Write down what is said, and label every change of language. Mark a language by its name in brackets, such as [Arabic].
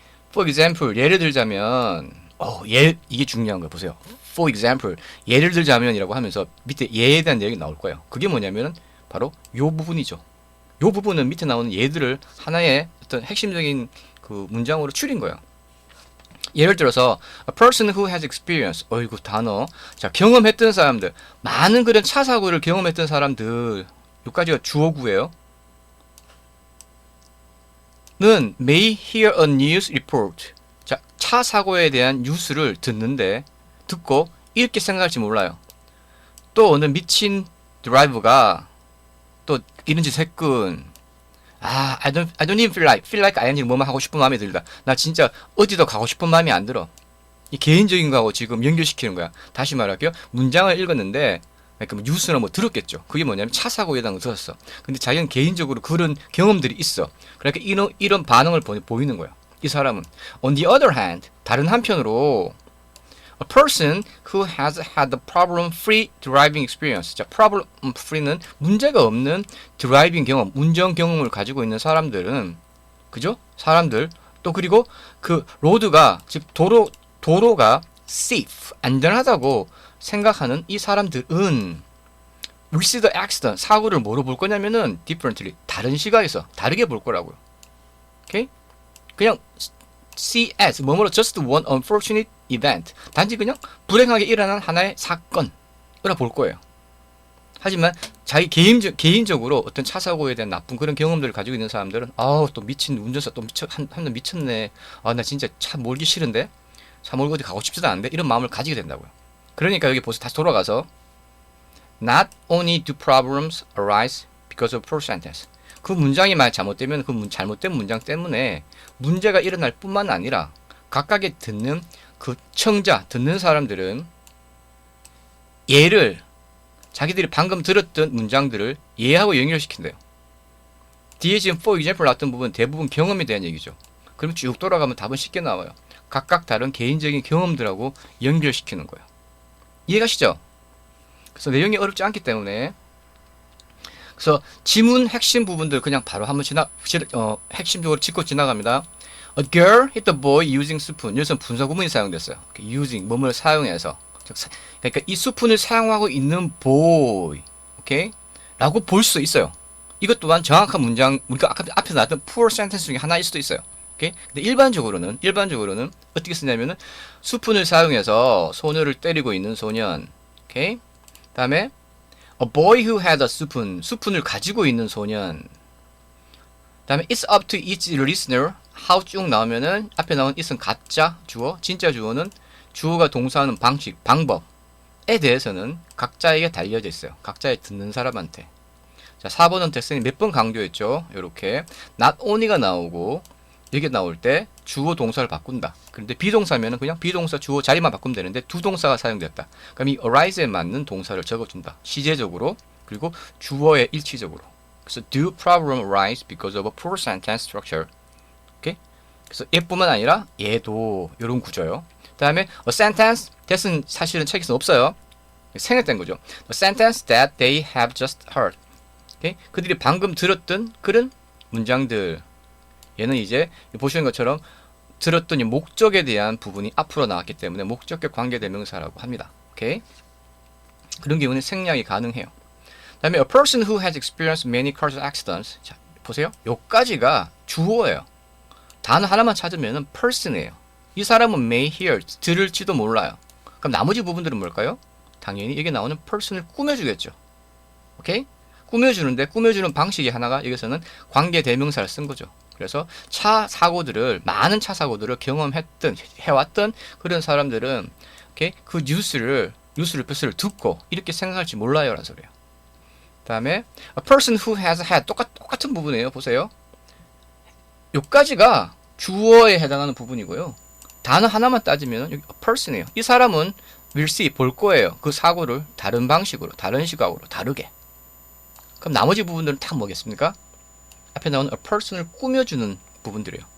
[English] For example, [Korean] 예를 들자면 이게 중요한 거예요. 보세요. [English] For example, [Korean] 예를 들자면이라고 하면서 밑에 예에 대한 내용이 나올 거예요. 그게 뭐냐면은 바로 요 부분이죠. 요 부분은 밑에 나오는 예들을 하나의 어떤 핵심적인 그 문장으로 추린 거예요. 예를 들어서 [English] a person who has experience. [Korean] 어이구 단어. 자, 경험했던 사람들. 많은 그런 차 사고를 경험했던 사람들. 여기까지가 주어구예요. [English] 는 may hear a news report. [Korean] 자, 차 사고에 대한 뉴스를 듣고 이렇게 생각할지 몰라요. 또 어느 미친 드라이버가 또 이런 짓 했군. [English] I don't even feel like I [Korean] 뭐만 하고 싶은 마음이 들다. 나 진짜 어디도 가고 싶은 마음이 안 들어. 이 개인적인 거하고 지금 연결시키는 거야. 다시 말할게요. 문장을 읽었는데 그러니까 뉴스나 뭐 들었겠죠. 그게 뭐냐면 차 사고에 대한 거 들었어. 근데 자기는 개인적으로 그런 경험들이 있어. 그러니까 이런 반응을 보이는 거야. 이 사람은. [English] On the other hand, [Korean] 다른 한편으로 [English] a person who has had a problem-free driving experience. [Korean] 자, problem-free는 문제가 없는 드라이빙 경험, 운전 경험을 가지고 있는 사람들은, 그죠? 사람들. 또 그리고 그 로드가, 즉 도로가 safe, 안전하다고 생각하는 이 사람들은 [English] we see the accident, [Korean] 사고를 뭐로 볼 거냐면은 differently, 다른 시각에서 다르게 볼 거라고요. 오케이? 그냥 [English] see as [Korean] 뭐뭐로 [English] just one unfortunate event, [Korean] 단지 그냥 불행하게 일어난 하나의 사건으로 볼 거예요. 하지만 자기 개인적으로 어떤 차 사고에 대한 나쁜 그런 경험들을 가지고 있는 사람들은 또 미친 운전사 또 한명 미쳤네. 나 진짜 차 몰기 싫은데, 차 몰고 어디 가고 싶지도 않은데, 이런 마음을 가지게 된다고요. 그러니까 여기 보세요. 다시 돌아가서 [English] not only do problems arise because of poor sentence. [Korean] 그 문장이 만약 잘못되면 그 잘못된 문장 때문에 문제가 일어날 뿐만 아니라 각각의 듣는 그 듣는 사람들은 자기들이 방금 들었던 문장들을 예하고 연결시킨대요. 뒤에 지금 [English] for example [Korean] 나왔던 부분 대부분 경험에 대한 얘기죠. 그럼 쭉 돌아가면 답은 쉽게 나와요. 각각 다른 개인적인 경험들하고 연결시키는 거예요. 이해가시죠? 그래서 내용이 어렵지 않기 때문에, 그래서 지문 핵심 부분들 그냥 바로 한번 핵심적으로 짚고 지나갑니다. [English] A girl hit the boy using spoon. [Korean] 여기서는 분사 구문이 사용됐어요. using, 뭐뭐를 사용해서. 그러니까 이 스푼을 사용하고 있는 boy, 오케이? 라고 볼 수 있어요. 이것 또한 정확한 문장, 우리가 앞에서 나왔던 poor sentence 중에 하나일 수도 있어요. 오케이? 근데 일반적으로는 어떻게 쓰냐면은 스푼을 사용해서 소녀를 때리고 있는 소년. 오케이? [English] 다음에 a boy who had a spoon. [Korean] 스푼을 가지고 있는 소년. [English] 다음에 it's up to each listener. [Korean] how 쭉 나오면은 앞에 나온 it은 가짜 주어, 진짜 주어는 주어가 동사하는 방식, 방법에 대해서는 각자에게 달려져 있어요. 각자에 듣는 사람한테. 자, 4번은 텍스트는 몇 번 강조했죠. 이렇게 not only가 나오고 여기 나올 때 주어 동사를 바꾼다. 그런데 비동사면은 그냥 비동사 주어 자리만 바꾸면 되는데 두 동사가 사용됐다. 그럼 이 arise에 맞는 동사를 적어준다. 시제적으로 그리고 주어에 일치적으로. [English] 그래서 do problem arise because of a poor sentence structure. [Korean] 오케이? 그래서 얘뿐만 아니라 얘도 이런 구조요. 다음에 a sentence that은 사실은 책에서는 없어요. 생략된 거죠. [English] A sentence that they have just heard. [Korean] 오케이? 그들이 방금 들었던 그런 문장들. 얘는 이제 보시는 것처럼 들었더니 목적에 대한 부분이 앞으로 나왔기 때문에 목적격 관계대명사라고 합니다. 오케이? 그런 경우는 생략이 가능해요. [English] 다음에 a person who has experienced many car accidents. [Korean] 자, 보세요. 요까지가 주어예요. 단어 하나만 찾으면 person이에요. 이 사람은 [English] may hear, [Korean] 들을지도 몰라요. 그럼 나머지 부분들은 뭘까요? 당연히 여기 나오는 person을 꾸며주겠죠. 오케이? 꾸며주는데 꾸며주는 방식이 하나가 여기서는 관계대명사를 쓴 거죠. 그래서 많은 차 사고들을 해왔던 그런 사람들은 오케이? 그 뉴스를 듣고 이렇게 생각할지 몰라요 라는 소리예요. [English] 다음에 a person who has had [Korean] 똑같은 부분이에요. 보세요. 여기까지가 주어에 해당하는 부분이고요. 단어 하나만 따지면 여기 a person이에요. 이 사람은 [English] will see, [Korean] 볼 거예요. 그 사고를 다른 방식으로, 다른 시각으로, 다르게. 그럼 나머지 부분들은 다 뭐겠습니까? 앞에 나오는 a person을 꾸며주는 부분들이에요.